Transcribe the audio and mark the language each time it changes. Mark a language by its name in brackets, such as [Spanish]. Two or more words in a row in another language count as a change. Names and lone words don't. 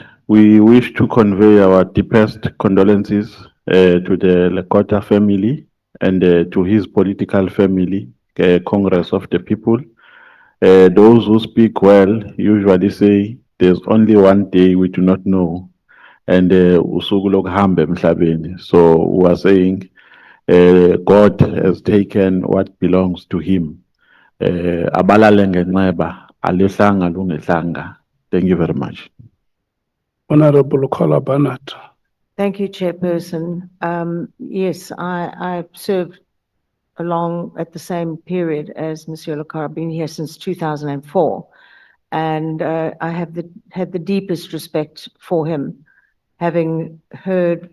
[English] We wish to convey our deepest condolences to the Lekota family and to his political family, Congress of the People. Those who speak well usually say there's only one day we do not know, and [Zulu] usuku lokuhamba emhlabeni. [English] So we are saying God has taken what belongs to him. [Zulu] Abalale ngenxeba, alihlanga lungehlanga. [English] Thank you very much. Honorable Kola Barnett. Thank you, Chairperson. Yes, I served along at the same period as Monsieur Lekota. I've been here since 2004, and I have had the deepest respect for him, having heard.